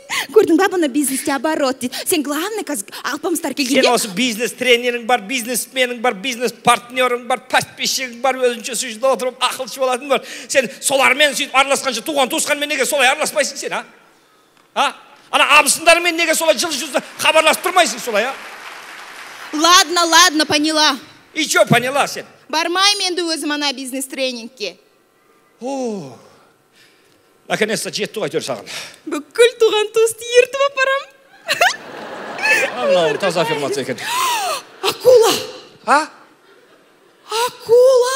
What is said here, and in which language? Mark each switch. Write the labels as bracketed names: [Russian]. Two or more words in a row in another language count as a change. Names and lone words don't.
[Kazakh] Көрдің ба, бұны бизнесте оборот дейді. Сен главный қазір алпамыстар келгенде. Сен осы бизнес-тренерің бар, бизнесменің бар, бизнес-партнерің бар, подписчигің бар, өзінше сөйшіде отырып, ақылшы болатын бар. Сен солармен сөйтіп араласқанша, туған-туысқанмен неге солай араласпайсың сен, Ана абысындармен неге солай жыл-жылда хабарласып тұрмайсың солай, [Russian] Ладно, поняла. И что поняла сен? [Kazakh] Бармайым енді өзім ана бизнес-тренингке. Наконец-то жетті ғой саған. Бүкіл туған-туысты ертіп апарам. Мынау таза аффирмация екен. Акула. Акула.